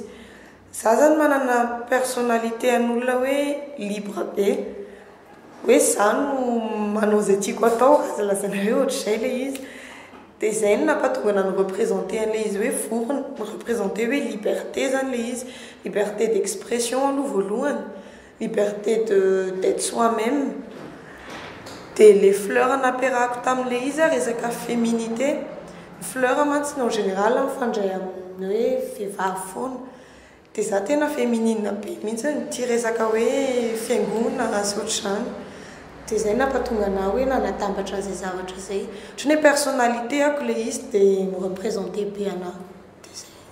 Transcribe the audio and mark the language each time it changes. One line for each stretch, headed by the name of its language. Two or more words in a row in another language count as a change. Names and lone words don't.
Malagasy: Za zany manana personnalité an'olona hoe libre be hoe za no manao izay tiako atao lazalazana hoe ohatr'izay le izy dia izay no nampatonga nany représenter an'ilay izy hoe vorona représenter hoe liberté zany le izy,
French: liberté d'expression
Malagasy: aloha voalohany,
French: liberté d'être soi-même.
Malagasy: Dia
French: les fleurs
Malagasy: nampiarahako tamin'ilay izy resaka féminité. Fleur mantsy
French: en général
Malagasy: mifandray amin'ny hoe vehivavy foana dia za tena féminine be mihitsy tia resaka hoe fiaingona sy ohatr'izany dia zay nampatonga ana hoe nanatambatra zay zavatra zay ohatrany hoe personnalité ako le izy dia mireprésente be ana dia zay